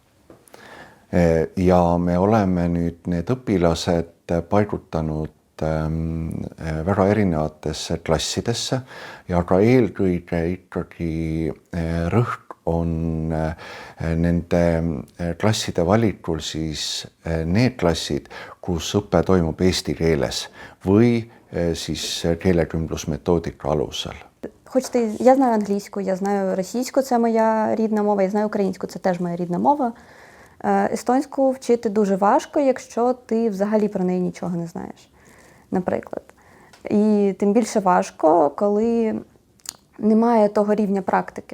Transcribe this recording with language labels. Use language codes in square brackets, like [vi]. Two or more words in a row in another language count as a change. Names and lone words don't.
[et] Ja me oleme nüüd need õpilased paigutanud väga erinevatesse klassidesse ja ka eelkõige ikkagi rõhk on nende klasside valikul siis need klassid, kus õpe toimub eesti keeles või siis keelekümblusmetoodika alusel. [uk] Хоч я знаю англійську, я знаю російську, це моя рідна мова, я знаю українську, це теж моя рідна мова. Естонську вчити дуже важко, якщо ти взагалі про неї нічого не знаєш, наприклад. І тим більше важко, коли немає того рівня практики.